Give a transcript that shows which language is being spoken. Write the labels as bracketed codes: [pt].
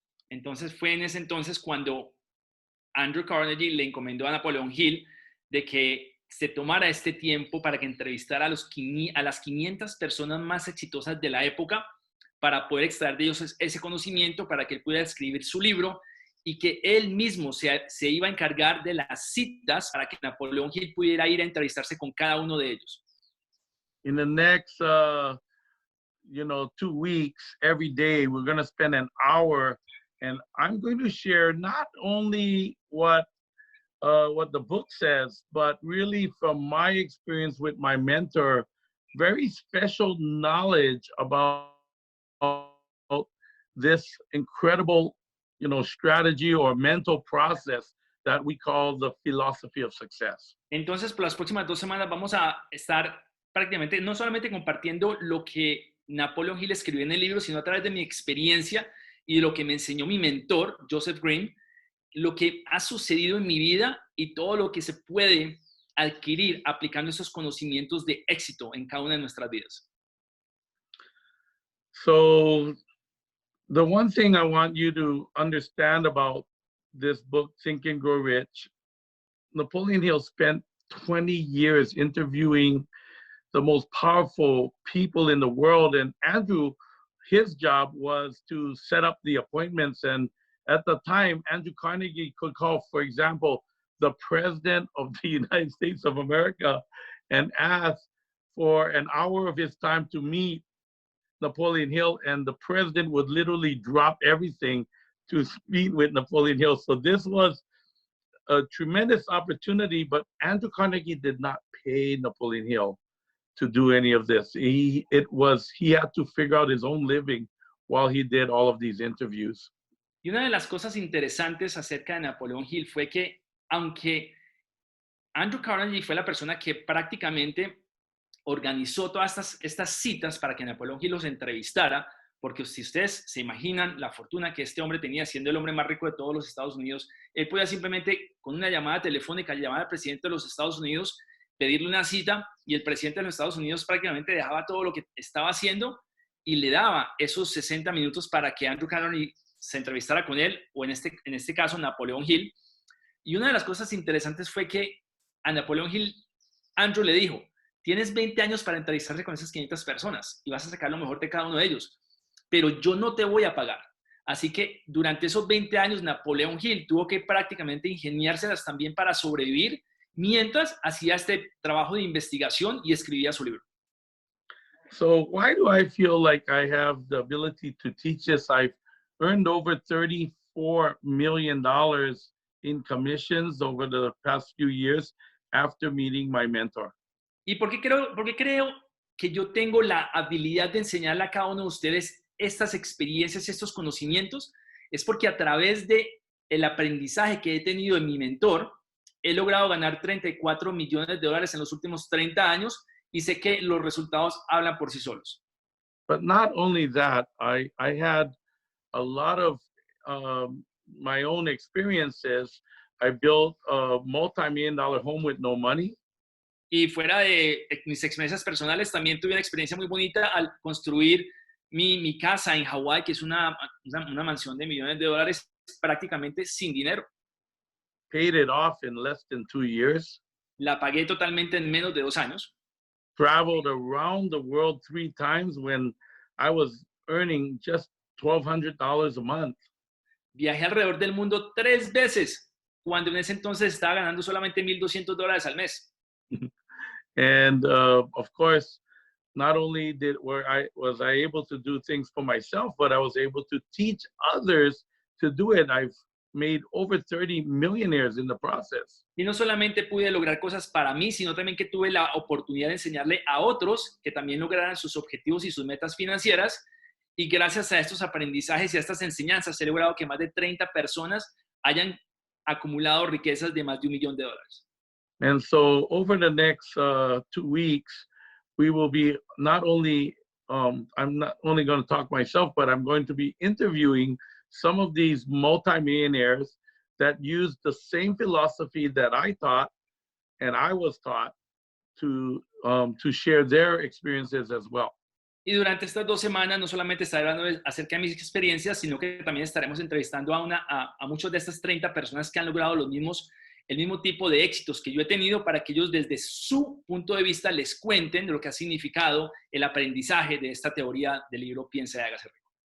[es] Entonces fue en ese entonces cuando Andrew Carnegie le encomendó a Napoleon Hill de que se tomara este tiempo para que entrevistara a las 500 personas más exitosas de la época para poder extraer de ellos ese conocimiento para que él pudiera escribir su libro y que él mismo se iba a encargar de las citas para que Napoleon Hill pudiera ir a entrevistarse con cada uno de ellos. [en] In the next 2 weeks, every day, we're going to spend an hour, and I'm going to share not only what the book says, but really from my experience with my mentor, very special knowledge about this incredible, strategy or mental process that we call the philosophy of success. [es] Entonces, por las próximas 2 semanas vamos a estar prácticamente no solamente compartiendo lo que Napoleon Hill escribió en el libro, sino a través de mi experiencia y de lo que me enseñó mi mentor, Joseph Green, lo que ha sucedido en mi vida y todo lo que se puede adquirir aplicando esos conocimientos de éxito en cada una de nuestras vidas. [en] So the one thing I want you to understand about this book, Think and Grow Rich, Napoleon Hill spent 20 years interviewing the most powerful people in the world. And Andrew, his job was to set up the appointments. And at the time, Andrew Carnegie could call, for example, the President of the United States of America and ask for an hour of his time to meet Napoleon Hill, and the president would literally drop everything to meet with Napoleon Hill. So this was a tremendous opportunity, but Andrew Carnegie did not pay Napoleon Hill to do any of this. He had to figure out his own living while he did all of these interviews. [es] Y una de las cosas interesantes acerca de Napoleon Hill fue que, aunque Andrew Carnegie fue la persona que prácticamente organizó todas estas citas para que Napoleon Hill los entrevistara, porque si ustedes se imaginan la fortuna que este hombre tenía, siendo el hombre más rico de todos los Estados Unidos, él podía simplemente con una llamada telefónica llamar al presidente de los Estados Unidos, pedirle una cita, y el presidente de los Estados Unidos prácticamente dejaba todo lo que estaba haciendo y le daba esos 60 minutos para que Andrew Carnegie se entrevistara con él, o en este caso Napoleon Hill. Y una de las cosas interesantes fue que a Napoleon Hill, Andrew le dijo: tienes 20 años para entrevistarse con esas 500 personas y vas a sacar lo mejor de cada uno de ellos, pero yo no te voy a pagar. Así que durante esos 20 años, Napoleon Hill tuvo que prácticamente ingeniárselas también para sobrevivir, mientras hacía este trabajo de investigación y escribía su libro. [en] So why do I feel like I have the ability to teach this? I've earned over $34 $24 million in commissions over the past few years after meeting my mentor. [es] ¿Y por qué creo que yo tengo la habilidad de enseñarle a cada uno de ustedes estas experiencias, estos conocimientos? Es porque a través de el aprendizaje que he tenido de mi mentor, he logrado ganar 34 millones de dólares en los últimos 30 años y sé que los resultados hablan por sí solos. [en] But not only that, I had a lot of my own experiences. I built a multi-million-dollar home with no money. [es] Y fuera de mis experiencias personales, también tuve una experiencia muy bonita al construir mi casa en Hawái, que es una mansión de millones de dólares prácticamente sin dinero. [en] Paid it off in less than 2 years. [es] La pagué totalmente en menos de 2 años. [en] Traveled around the world 3 times when I was earning just $1,200 a month. [es] Viajé alrededor del mundo 3 veces, cuando en ese entonces estaba ganando solamente $1,200 al mes. [en] And of course, not only was I able to do things for myself, but I was able to teach others to do it. I've made over 30 millionaires in the process. [es] Y no solamente pude lograr cosas para mí, sino también que tuve la oportunidad de enseñarle a otros que también lograran sus objetivos y sus metas financieras. Y gracias a estos aprendizajes y a estas enseñanzas, he logrado que más de 30 personas hayan acumulado riquezas de más de $1 millón. [en] And so over the next 2 weeks, we will be not only, I'm not only going to talk myself, but I'm going to be interviewing some of these multimillionaires that use the same philosophy that I taught and I was taught to share their experiences as well. [es] Y durante estas 2 semanas no solamente estaré hablando acerca de mis experiencias, sino que también estaremos entrevistando a muchas de estas 30 personas que han logrado el mismo tipo de éxitos que yo he tenido para que ellos desde su punto de vista les cuenten de lo que ha significado el aprendizaje de esta teoría del libro Piense, Hagase, Rico.